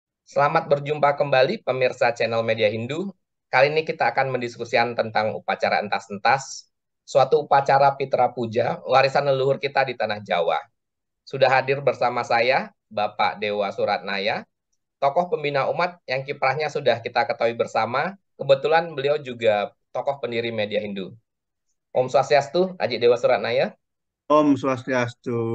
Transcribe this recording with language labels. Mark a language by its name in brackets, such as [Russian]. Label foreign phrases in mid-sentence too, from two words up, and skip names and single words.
[Indonesian] Selamat berjumpa kembali pemirsa channel Media Hindu. Kali ini kita akan mendiskusikan tentang upacara entas-entas, suatu upacara Pitra Puja, warisan leluhur kita di tanah Jawa. Sudah hadir bersama saya, Bapak Dewa Suratnaya, tokoh pembina umat yang kiprahnya sudah kita ketahui bersama. Kebetulan beliau juga tokoh pendiri Media Hindu. Om Swastiastu, Aji Dewa Suratnaya. Om Swastiastu.